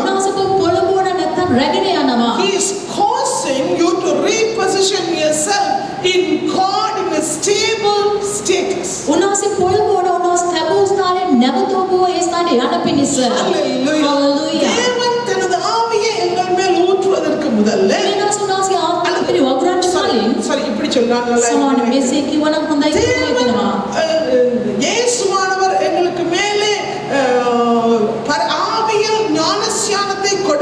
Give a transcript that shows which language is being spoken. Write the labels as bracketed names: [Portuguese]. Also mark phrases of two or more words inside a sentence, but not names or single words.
[Sinhala] උන්වහන්සේ පොළඹවන නැත්නම් රැගෙන යනවා. [English] He is causing you to reposition yourself in God in a stable status. [Sinhala] උන්වහන්සේ පොළඹවන උන්වහන්සේ තබූ ස්ථානයේ නැවත ඔබ ඒ ස්ථානයේ යන පිණිස. [English] Hallelujah. Hallelujah. [Tamil] தேவன் தனது ஆவியை எங்கள் மேல் ஊற்றுவதற்கு முதல்ல [Sinhala] දෙවියන්ස උන්වහන්සේ ආත්මය පිළි වගුරන්න කලින් [Tamil] சரி இப்படி சொன்னா நல்லா [Sinhala] සමාන [Tamil] இருக்கும். [Sinhala] මෙසේ කිව්වනම් හොඳයි කියලා හිතනවා. [Tamil] இயேசுவானவர் எங்களுக்கு மேலே ஆவியில் ஞானஸ்நானத்தை